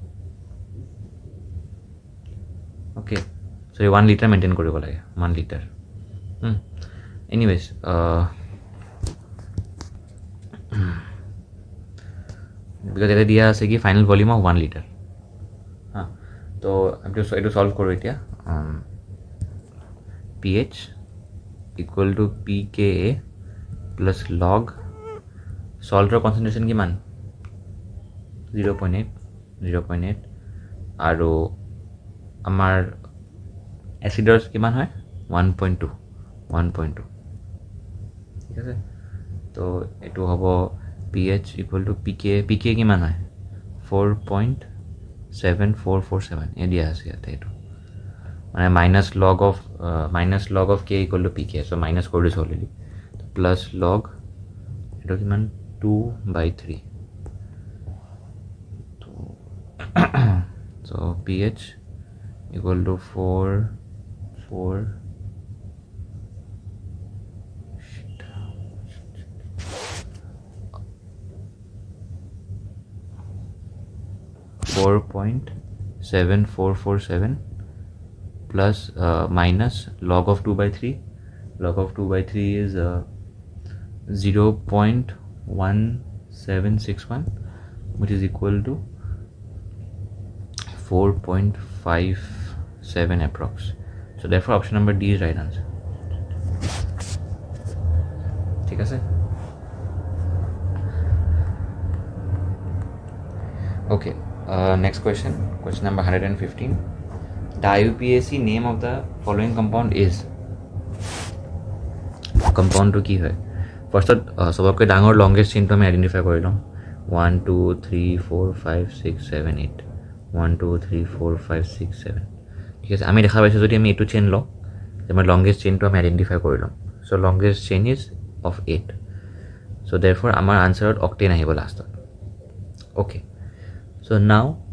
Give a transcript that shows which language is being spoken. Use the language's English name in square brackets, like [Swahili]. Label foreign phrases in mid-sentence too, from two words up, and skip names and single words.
[Assamese] অ'কে চ' 1 liter মেইনটেইন কৰিব লাগে 1 liter [English] anyways because [Assamese] এটা দিয়া আছে কি [English] final volume of 1 liter [Assamese] তো এইটো সলভ কৰোঁ এতিয়া [English] pH equal to pKa plus log [Assamese] সল্টৰ কনচেন্ট্ৰেশ্যন কিমান 0.8 আৰু আমাৰ এচিডৰ কিমান হয় 1.2 ঠিক আছে তো এইটো হ'ব [English] pH equal to pK [Assamese] কিমান হয় 4.7447 এই দিয়া আছে ইয়াতে এইটো মানে [English] minus log of k equal to pK [Assamese] so মাইনাছ কৰি দিছোঁ অলৰেডি [English] plus log [Assamese] এইটো কিমান 2/3 [English] so pH equal to 4.7447 plus minus log of 2/3 log of 2/3 is 0.1761 which is equal to 4.57 approx so therefore option number D is right answer [Assamese] ঠিক আছে [English] okay next question number 115 the IUPAC name of the following compound is compound to [Assamese] কি হয় ফাৰ্ষ্টত সবতকৈ ডাঙৰ লংগেষ্ট চেইনটো আমি আইডেণ্টিফাই কৰি লওঁ 1 2 3 4 5 6 7 8 1 2 3 4 5 6 7 ঠিক আছে আমি দেখা পাইছোঁ যদি আমি এইটো চেইন লওঁ যে আমাৰ লংগেষ্ট চেইনটো আমি আইডেণ্টিফাই কৰি লওঁ [English] so longest chain is of 8 so therefore [Assamese] আমাৰ আনচাৰত অক্টেন আহিব লাষ্টত [English] okay so now